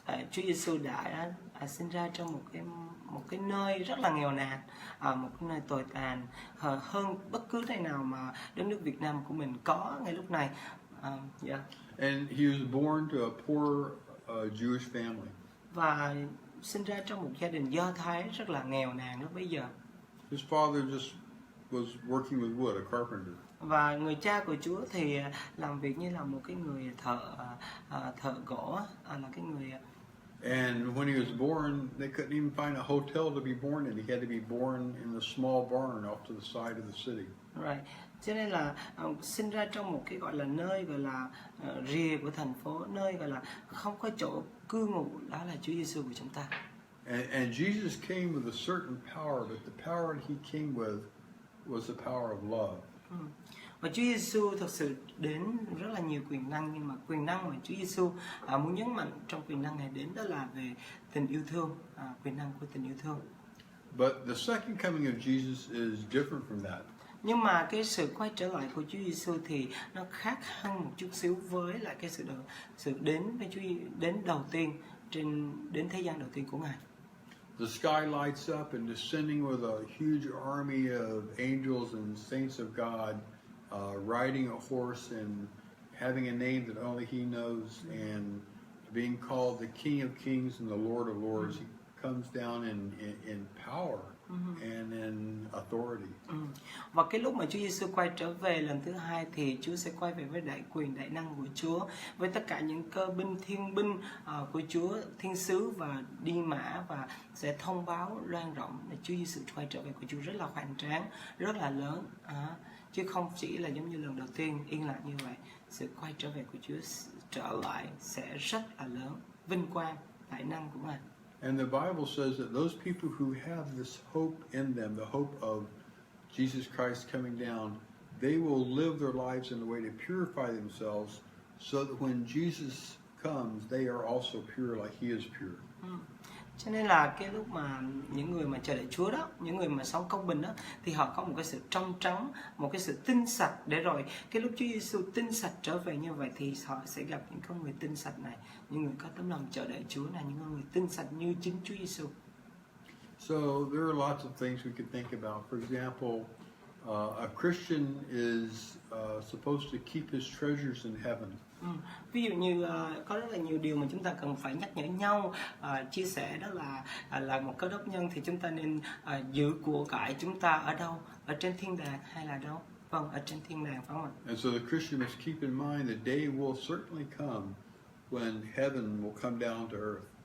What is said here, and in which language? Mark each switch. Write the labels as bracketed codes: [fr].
[vi] Chúa Giêsu đã sinh ra trong một cái nơi rất là nghèo nàn, một cái nơi tồi tàn hơn bất cứ nơi nào mà đất nước Việt Nam của mình có ngay lúc này. [en] Yeah. And he was born to a poor Jewish family. [vi] Và sinh ra trong một gia đình Do Thái rất là nghèo nàn lúc bấy giờ. [en] His father just was working with wood, a carpenter. [vi] Và người cha của Chúa thì làm việc như là một cái người thợ gỗ, là cái người. [en] And when he was born, they couldn't even find a hotel to be born in. He had to be born in a small barn off to the side of the city. Right. [vi] Cho nên là sinh ra trong một cái gọi là nơi gọi là rìa của thành phố, nơi gọi là không có chỗ cư ngụ, đó là Chúa Giêsu của chúng ta. [en] And Jesus came with a certain power, but the power he came with was the power of love. [vi] Và Chúa Giêsu thực sự đến rất là nhiều quyền năng, nhưng mà quyền năng mà Chúa Giêsu muốn nhấn mạnh trong quyền năng Ngài đến đó là về tình yêu thương, quyền năng của tình yêu thương. [en] But the second coming of Jesus is different from that. [vi] Nhưng mà cái sự quay trở lại của Chúa Giêsu thì nó khác hơn một chút xíu với lại cái sự đến với Chúa, đến đầu tiên đến thế gian đầu tiên của Ngài. [en] The sky lights up and descending with a huge army of angels and saints of God, riding a horse and having a name that only He knows, and being called the King of Kings and the Lord of Lords. He comes down in power and in authority. [vi] Và cái lúc mà Chúa Giêsu quay trở về lần thứ hai thì Chúa sẽ quay về với đại quyền đại năng của Chúa, với tất cả những cơ binh thiên binh của Chúa, thiên sứ và đi mã, và sẽ thông báo loan rộng là Chúa Giêsu quay trở về của Chúa rất là hoành tráng, rất là lớn, chứ không chỉ là giống như lần đầu tiên yên lặng như vậy. Sự quay trở về của Chúa trở lại sẽ rất là lớn, vinh quang, đại năng của Ngài. [en] And the Bible says that those people who have this hope in them, the hope of Jesus Christ coming down, they will live their lives in a way to purify themselves so that when Jesus comes, they are also pure like He is pure. [vi] Cho nên là cái lúc mà những người mà chờ đợi Chúa đó, những người mà sống công bình đó, thì họ có một cái sự trong trắng, một cái sự tinh sạch, để rồi cái lúc Chúa Giêsu tinh sạch trở về như vậy thì họ sẽ gặp những con người tinh sạch này, những người có tấm lòng chờ đợi Chúa này, những con người tinh sạch như chính Chúa Giêsu. [en] So there are lots of things we could think about. For example, a Christian is supposed to keep his treasures in heaven. [vi] Ví dụ như có rất là nhiều điều mà chúng ta cần phải nhắc nhở nhau, chia sẻ, đó là một cơ đốc nhân thì chúng ta nên giữ của cải chúng ta ở đâu, ở trên thiên đàng hay là đâu? Vâng, ở trên thiên đàng, phải không ạ? [en] And so the Christian must keep in mind the day will certainly come when heaven will come down to earth.